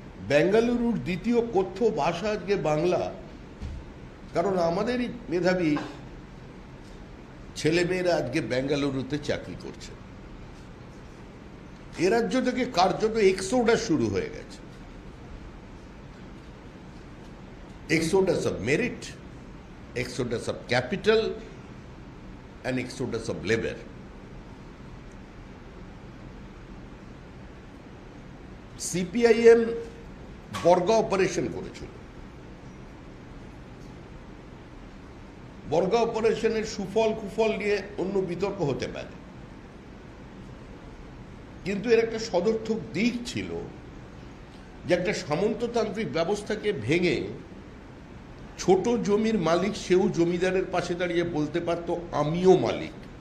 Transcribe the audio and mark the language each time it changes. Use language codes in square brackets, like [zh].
[bn] বেঙ্গালুরুর দ্বিতীয় কথ্য ভাষা আজকে বাংলা, কারণ আমাদেরই মেধাবী ছেলেমেয়েরা আজকে বেঙ্গালুরুতে চাকরি করছে। এ রাজ্য থেকে কার্যত এক্সোডাস শুরু হয়ে গেছে। [en] Exodus of merit, exodus of capital, and exodus of labor. [bn] CPIM বর্গা অপারেশন করেছিল। বর্গা অপারেশনের সুফল কুফল নিয়ে অন্য বিতর্ক হতে পারে, কিন্তু এর একটা সদর্থক দিক ছিল যে একটা সামন্ততান্ত্রিক ব্যবস্থাকে ভেঙে ছোট জমির মালিক সেও জমিদারের পাশে দাঁড়িয়ে বলতে পারতো আমিও মালিক।